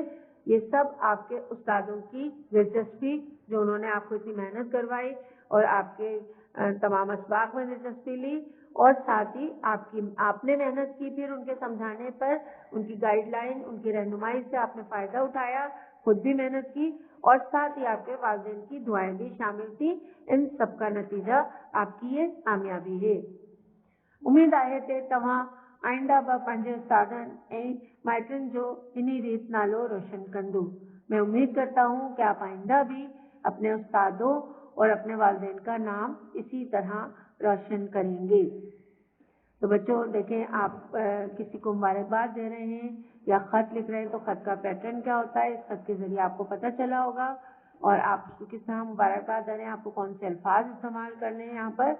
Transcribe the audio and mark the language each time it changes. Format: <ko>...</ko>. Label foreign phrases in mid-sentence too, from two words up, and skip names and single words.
<ur>یہ سب آپ کے استادوں کی دلچسپی جو انہوں نے آپ کو اتنی محنت کروائی اور آپ کے تمام اسباق میں دلچسپی لی، اور ساتھ ہی آپ نے محنت کی، پھر ان کے سمجھانے پر، ان کی گائیڈ لائن، ان کی رہنمائی سے آپ نے فائدہ اٹھایا، خود بھی محنت کی، اور ساتھ ہی آپ کے والدین کی دعائیں بھی شامل تھیں۔ ان سب کا نتیجہ آپ کی یہ کامیابی ہے۔</ur> <sd>امید آئے تے تمہاں آئندہ پنहिंजे استادن مائٹن جو انہی ریت نالو روشن کندو۔</sd> <ur>میں امید کرتا ہوں کہ آپ آئندہ بھی اپنے استادوں اور اپنے والدین کا نام اسی طرح روشن کریں گے۔ تو بچوں دیکھیں، آپ کسی کو مبارکباد دے رہے ہیں یا خط لکھ رہے ہیں تو خط کا پیٹرن کیا ہوتا ہے، اس خط کے ذریعے آپ کو پتہ چلا ہوگا، اور آپ اس کو کس طرح مبارکباد دے رہے ہیں، آپ کو کون سے الفاظ استعمال کرنے ہیں یہاں پر۔</ur>